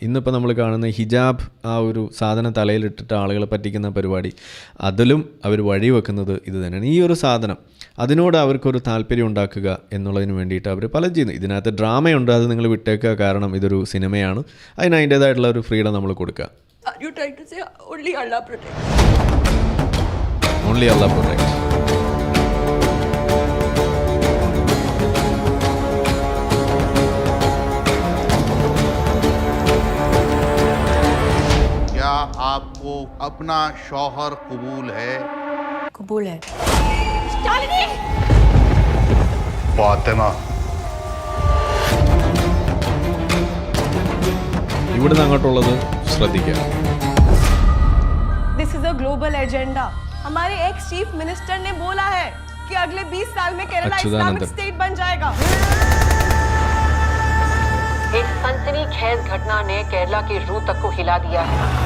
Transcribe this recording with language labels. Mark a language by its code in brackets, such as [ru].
[ml] ഇന്നിപ്പോൾ നമ്മൾ കാണുന്ന ഹിജാബ് ആ ഒരു സാധനം തലയിലിട്ടിട്ട് ആളുകളെ പറ്റിക്കുന്ന പരിപാടി, അതിലും അവർ വഴി വെക്കുന്നത് ഇത് തന്നെയാണ്. ഈ ഒരു സാധനം അതിനോട് അവർക്കൊരു താല്പര്യം ഉണ്ടാക്കുക എന്നുള്ളതിന് വേണ്ടിയിട്ട് അവർ പലതും ചെയ്യുന്നു. ഇതിനകത്ത് ഡ്രാമയുണ്ട്, അത് നിങ്ങൾ വിട്ടേക്കുക, കാരണം ഇതൊരു സിനിമയാണ്, അതിന് അതിൻ്റേതായിട്ടുള്ള ഒരു ഫ്രീഡം നമ്മൾ കൊടുക്കുക. [en] Are you trying to say only Allah protects? Only Allah protects. [hi] क्या आपको अपना शौहर कबूल है? कबूल है. फातिमा, [ml] ഇവിടുന്ന് അങ്ങോട്ടുള്ളത് ശ്രദ്ധിക്കുക. [en] This is a global agenda. [hi] हमारे एक्स चीफ मिनिस्टर ने बोला है कि अगले 20 साल में केरला इस्लामिक स्टेट बन जाएगा. एक सनसनीखेज घटना ने केरला की रूह तक को हिला दिया है.